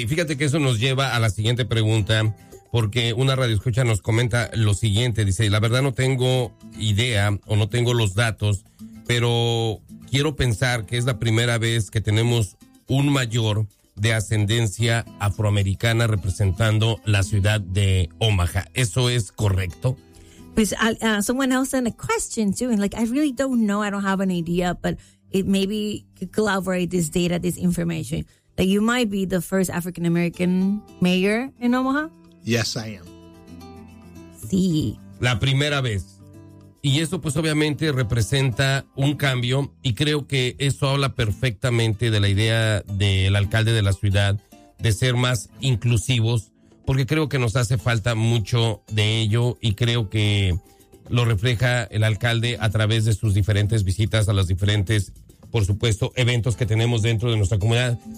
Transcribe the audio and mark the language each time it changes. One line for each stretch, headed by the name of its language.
Spanish: Y fíjate que eso nos lleva a la siguiente pregunta, porque una radioescucha nos comenta lo siguiente. Dice, la verdad no tengo idea o no tengo los datos, pero quiero pensar que es la primera vez que tenemos un mayor de ascendencia afroamericana representando la ciudad de Omaha. ¿Eso es correcto?
English: Pues someone else sent a question too, and like I really don't know, I don't have an idea, but it maybe could corroborate this data, this information, that you might be the first African American mayor in Omaha. Yes, I am.
Spanish: Sí. La primera vez. Y eso pues obviamente representa un cambio, y creo que eso habla perfectamente de la idea del alcalde de la ciudad de ser más inclusivos, porque creo que nos hace falta mucho de ello, y creo que lo refleja el alcalde a través de sus diferentes visitas a los diferentes, por supuesto, eventos que tenemos dentro de nuestra comunidad.